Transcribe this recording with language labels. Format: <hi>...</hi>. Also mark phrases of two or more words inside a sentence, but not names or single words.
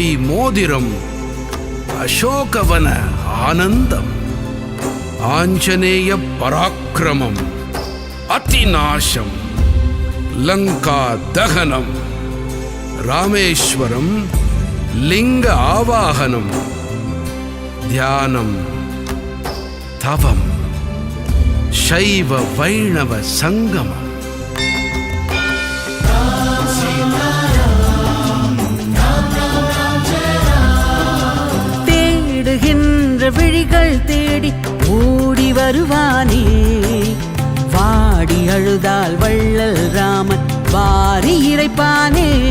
<sa>मोदिरम, अशोकवन आनंदम, आंजनेय पराक्रमम, अतिनाशम, लंका दहनम, रामेश्वरम, लिंग आवाहनम, ध्यानम, तवम, शैव वैणव संगमम.</sa> <ta>தேடுகின்ற விழிகள் தேடி ஓடி வருவானே, வாடி அழுதால் வள்ளல் ராமன் வாரி இறைப்பானே.</ta>